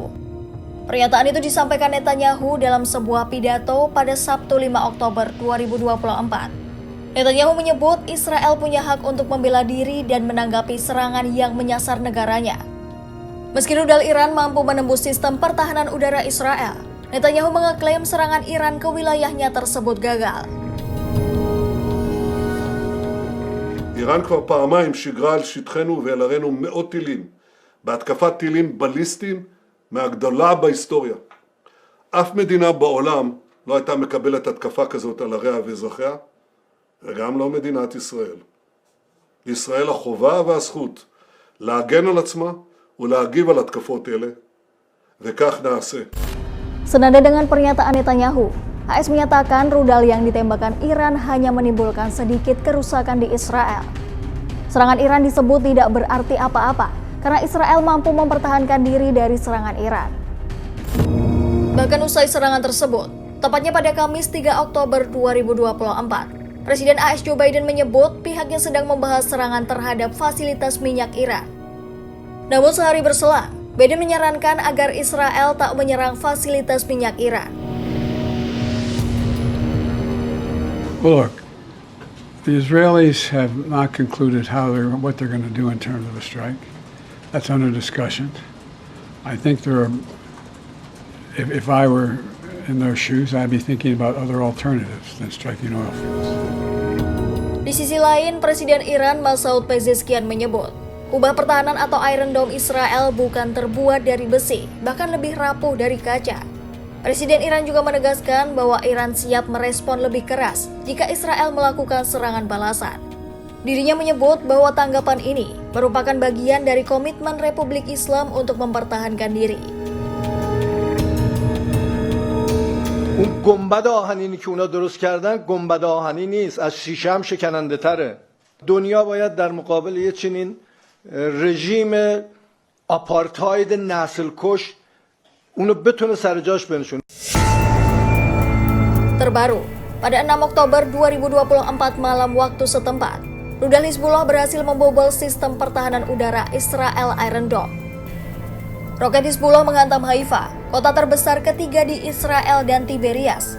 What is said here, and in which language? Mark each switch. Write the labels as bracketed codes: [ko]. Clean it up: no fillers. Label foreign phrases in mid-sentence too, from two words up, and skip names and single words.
[id] Pernyataan itu disampaikan Netanyahu dalam sebuah pidato pada Sabtu 5 Oktober 2024. Netanyahu menyebut Israel punya hak untuk membela diri dan menanggapi serangan yang menyasar negaranya. Meski rudal Iran mampu menembus sistem pertahanan udara Israel, Netanyahu mengeklaim serangan Iran ke wilayahnya tersebut gagal. [he] איראן כבר פעמיים שיגרה על שטחנו ועל ערינו מאות טילים, בהתקפת טילים בליסטיים מהגדולה בהיסטוריה. אף מדינה בעולם לא הייתה מקבלת התקפה כזאת על עריה ואזרחיה, וגם לא מדינת ישראל. לישראל החובה והזכות להגן על עצמה ולהגיב על התקפות אלה, וכך נעשה. [id] Senada dengan pernyataan Netanyahu, AS menyatakan rudal yang ditembakkan Iran hanya menimbulkan sedikit kerusakan di Israel. Serangan Iran disebut tidak berarti apa-apa karena Israel mampu mempertahankan diri dari serangan Iran. Bahkan usai serangan tersebut, tepatnya pada Kamis 3 Oktober 2024, Presiden AS Joe Biden menyebut pihaknya sedang membahas serangan terhadap fasilitas minyak Iran. Namun sehari berselang, Biden menyarankan agar Israel tak menyerang fasilitas minyak Iran. [en] Well, look, the Israelis have not concluded what they're going to do in terms of a strike. That's under discussion. I think if I were in their shoes, I'd be thinking about other alternatives than striking oil fields. [id] Di sisi lain, Presiden Iran Masoud Pezeshkian menyebut, kubah pertahanan atau Iron Dome Israel bukan terbuat dari besi, bahkan lebih rapuh dari kaca. Presiden Iran juga menegaskan bahwa Iran siap merespon lebih keras jika Israel melakukan serangan balasan. Dirinya menyebut bahwa tanggapan ini merupakan bagian dari komitmen Republik Islam untuk mempertahankan diri. [fa] اون گنبد آهنینی که اونا درست کردن گنبد آهنی نیست، از شیشه هم شکننده تره. دنیا باید در مقابل یه چنین رژیم آپارتاید نسل کش اونو بتونه سر جاش بنشونه. [id] Terbaru, pada 6 Oktober 2024 malam waktu setempat, rudal Hizbullah berhasil membobol sistem pertahanan udara Israel Iron Dome. Roket Hizbullah menghantam Haifa, kota terbesar ketiga di Israel dan Tiberias.